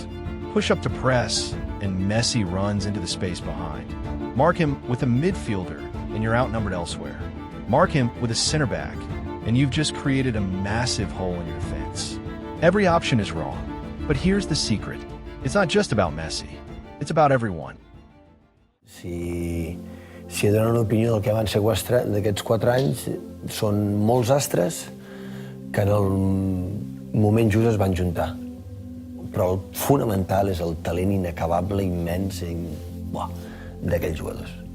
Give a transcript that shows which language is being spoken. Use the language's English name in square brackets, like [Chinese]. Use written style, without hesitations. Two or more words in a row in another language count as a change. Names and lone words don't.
[English] Push up to press, and Messi runs into the space behind. Mark him with a midfielder, and you're outnumbered elsewhere. Mark him with a center back, and you've just created a massive hole in your defense. Every option is wrong, but here's the secret. It's not just about Messi. It's about everyone. [Catalan] Si he de donar una opinió del que van ser d'aquests 4 anys, són molts astres que en el moment just es van juntar. Però el fonamental és el talent inacabable, immens, d'aquells jugadors.